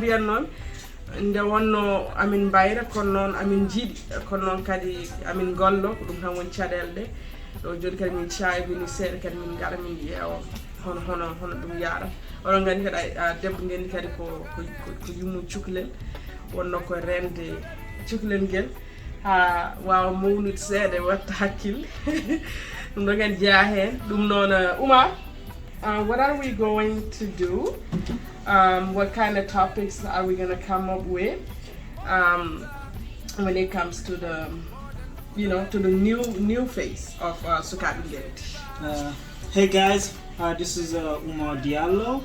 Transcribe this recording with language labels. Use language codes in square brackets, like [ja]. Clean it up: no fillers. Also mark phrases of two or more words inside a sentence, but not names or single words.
[ff] mbiyan noon nde wonno amin mbayra kono noon amin jiiɗi kono noon kadi amin gollo ko ɗum tan woni caɗele ɗe ɗo joni kadi min caybini seeɗa kadi min gara min ƴeewa hono ɗum yaɗa oɗon gandi kadi Debbo Ngennde kadi ko yummu cukalel wonno koye rende cukalel nguel ha wawa mawnude seeɗa watta hakkille ɗum ɗo kadi jeeya hen ɗum noon Umar, [en] what are we going to do? What kind of topics are we going to come up with when it comes to the to the new phase of Sukaabe Ngenndi? Hey guys, this is Umar Diallo.